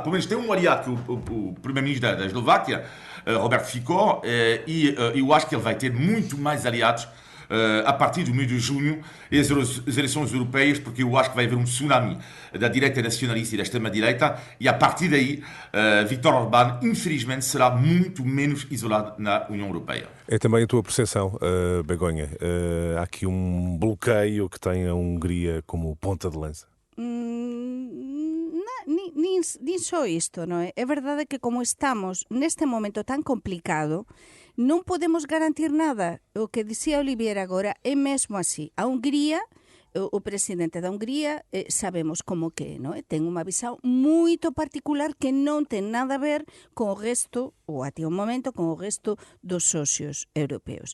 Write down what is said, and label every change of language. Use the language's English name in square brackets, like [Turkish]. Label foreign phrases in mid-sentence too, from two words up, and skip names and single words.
[Portuguese] Pelo menos tem um aliado, que é o primeiro-ministro da Eslováquia, Robert Fico, e eu acho que ele vai ter muito mais aliados a partir do mês de junho e as eleições europeias, porque eu acho que vai haver um tsunami da direita nacionalista e da extrema-direita, e a partir daí, Viktor Orbán, infelizmente, será muito menos isolado na União Europeia. É também a tua percepção, Begonha. Há aqui um bloqueio que tem a Hungria como ponta de lança. [Galician] Nem só isto, non é? É verdade que como estamos neste momento tan complicado, non podemos garantir nada. O que dicía Olivier agora é mesmo así. A Hungría, o presidente da Hungría, sabemos como que é, non é? Ten unha visão moito particular que non ten nada a ver con o resto, ou até o momento, con o resto dos socios europeos.